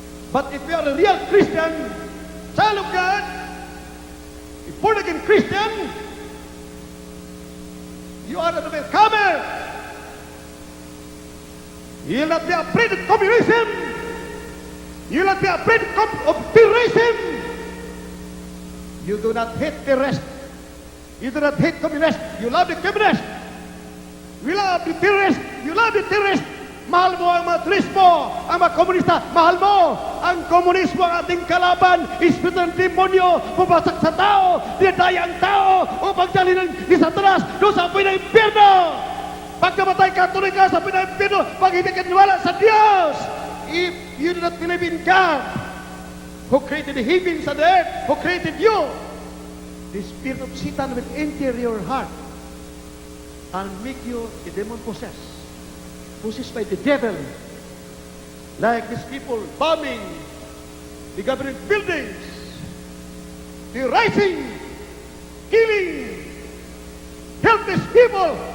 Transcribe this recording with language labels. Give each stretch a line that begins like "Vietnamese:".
English: But if you are a real Christian, child of God, a born-again Christian, you are an overcomer. You will not be afraid of communism. You will not be afraid of terrorism. You do not hate the rest. You do not hate communists. You love the communists. We love the terrorists. You love the terrorists.
Filipino: Mahal mo ang mga turismo, ang mga komunista. Mahal mo ang komunismo, ang ating kalaban. Espiritu ng demonyo, pumasak sa tao, dinadaya ang tao, upang dalhin ni Satanas doon sa apoy ng impyerno. Pag namatay ka, tuloy ka sa apoy ng impyerno, pag hindi ka niwala sa Diyos.
English: If you do not believe in God, who created the heavens and the earth, who created you, the spirit of Satan will enter your heart and make you a demon possessed by the devil. Like these people bombing the government buildings, terrorizing, killing helpless people.